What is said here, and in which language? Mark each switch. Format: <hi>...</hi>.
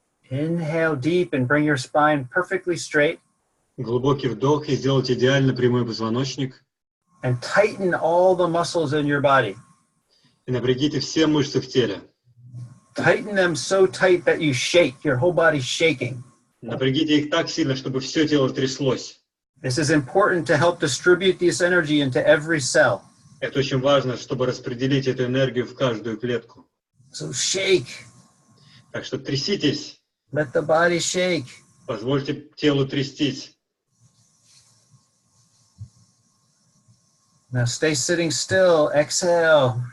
<en>Inhale deep and bring your spine perfectly straight.</en> <ru>Глубокий вдох и сделать идеально прямой позвоночник.</ru> <en>And tighten all the muscles in your body.</en> <ru>И напрягите все мышцы в теле.</ru> <en>Tighten them so tight that you shake. Your whole body's shaking.</en> <ru>Напрягите их так сильно, чтобы все тело тряслось.</ru> <en>This is important to help distribute this energy into every cell.</en> <ru>Это очень важно, чтобы распределить эту энергию в каждую клетку.</ru> <en>So shake.</en> <ru>Так что тряситесь.</ru> <en>Let the body shake.</en> <ru>Позвольте телу трястись.</ru> <en>Now stay sitting still. Exhale.</en>